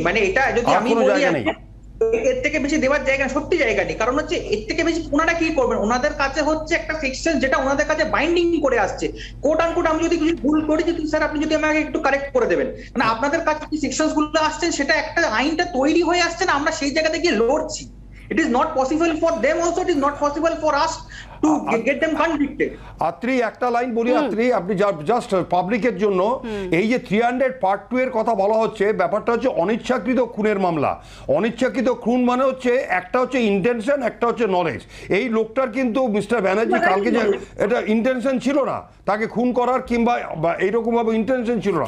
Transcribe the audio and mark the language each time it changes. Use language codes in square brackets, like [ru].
[bn] মানে এটা যদি আমি বলি এর থেকে বেশি দেওয়ার জায়গা, সত্যি জায়গা নেই। কারণ হচ্ছে এর থেকে বেশি ওনারা কি করবেন? ওনাদের কাছে হচ্ছে একটা সেকশন যেটা ওনাদের কাছে বাইন্ডিং করে আসছে। কোট আনকোট আমি যদি কিছু ভুল করি, যদি স্যার আপনি যদি আমাকে একটু কারেক্ট করে দেবেন, মানে আপনাদের কাছে যে সেকশনস গুলো আসছেন, সেটা একটা আইনটা তৈরি হয়ে আসছে না, আমরা সেই জায়গাতে গিয়ে লড়ছি। [en] It is not possible for them also, it is not possible for us to get them convicted. [bn] Atri একটা লাইন বলি, আত্রি আপনি জাস্ট পাবলিকের জন্য, এই যে 300 পার্ট 2 এর কথা বলা হচ্ছে, ব্যাপারটা হচ্ছে অনিচ্ছাকৃত খুনের মামলা। অনিচ্ছাকৃত খুন মানে হচ্ছে একটা হচ্ছে ইন্টেনশন, একটা হচ্ছে নলেজ। এই লোকটার কিন্তু মিস্টার ব্যানার্জি কালকে যে এটা ইন্টেনশন ছিল না তাকে খুন করার, কিংবা এইরকম ভাবে ইন্টেনশন ছিল না,